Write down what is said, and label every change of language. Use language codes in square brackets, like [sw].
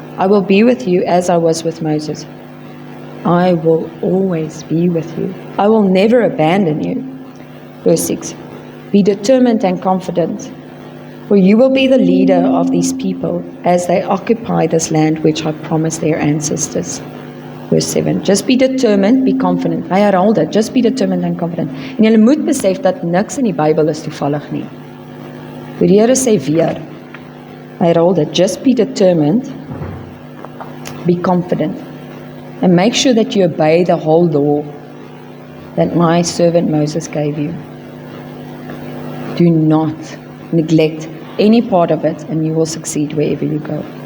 [en] I will be with you as I was with Moses. I will always be with you. I will never abandon you. Verse 6. Be determined and confident, for you will be the leader of these people as they occupy this land which I promised their ancestors. Verse 7. Just be determined, be confident. [af] Hy herhaal dit, [en] just be determined and confident. [af] En jy moet besef dat niks in die Bybel is toevallig nie. Die Here sê weer, hy herhaal dit, [en] just be determined, be confident, and make sure that you obey the whole law that my servant Moses gave you. Do not neglect any part of it, and you will succeed wherever you go.